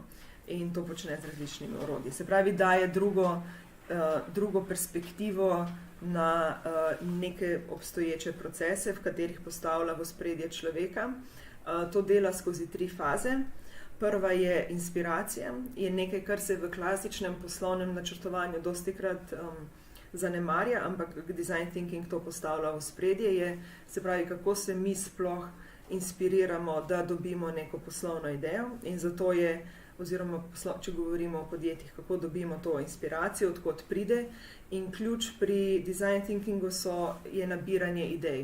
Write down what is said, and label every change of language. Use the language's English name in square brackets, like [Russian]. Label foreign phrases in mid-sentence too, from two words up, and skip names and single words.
[Slovenian] In to počne z različnimi orodji. Se pravi, daje drugo perspektivo na neke obstoječe procese, v katerih postavlja v ospredje človeka. To dela skozi 3 faze. Prva je inspiracija, je nekaj, kar se v klasičnem poslovnem načrtovanju dostikrat zanemarja, ampak [English] design thinking [Slovenian] to postavlja v ospredje, se pravi, kako se mi sploh inspiriramo, da dobimo neko poslovno idejo, in zato je, oziroma če govorimo o podjetjih, kako dobimo to inspiracijo, odkot pride, in ključ pri [English] design thinkingu [Slovenian] je nabiranje idej.